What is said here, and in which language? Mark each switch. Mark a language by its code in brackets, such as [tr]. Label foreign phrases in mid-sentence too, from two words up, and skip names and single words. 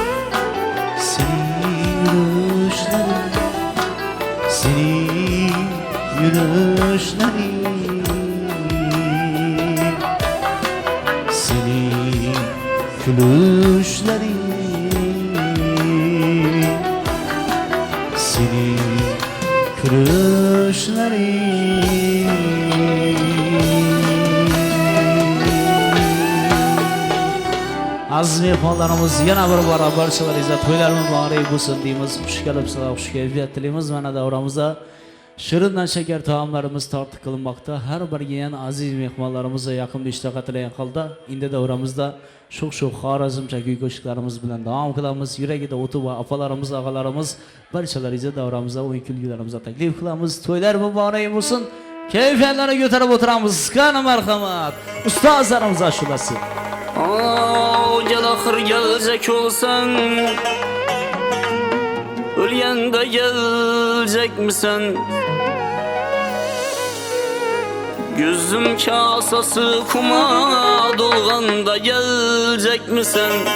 [tr] senin gülüşlerin senin gülüşlerin senin gülüşlerin senin [uz] aziz mehmonlarimiz yana bir bora barchalaringizga to'ylar muborak bo'lsin deymiz. Xush kelibsizlar, xush kayfiyat tilaymiz. Mana davramizda shirindan shakar taomlarimiz tortiq qilinmoqda. Har biriga yana aziz mehmonlarimizga yaqin ishtaqa tilagan holda endi davramizda sho'x xorazmcha kuy qo'shiqlarimiz bilan davom qilamiz. Yuragida o'ti va opalarimiz, og'alarimiz barchalaringizga davramizda o'yin kulgilarimizga taklif qilamiz. To'ylar muborak bo'lsin. Kayfiyatlarni ko'tarib o'tiramiz. Qani marhamat. Ustozlarimiz ashulasi. [tr] Gel ahir gelecek olsan, ölgende gelecek misin? Gözüm kasası kuma dolganda gelecek misin?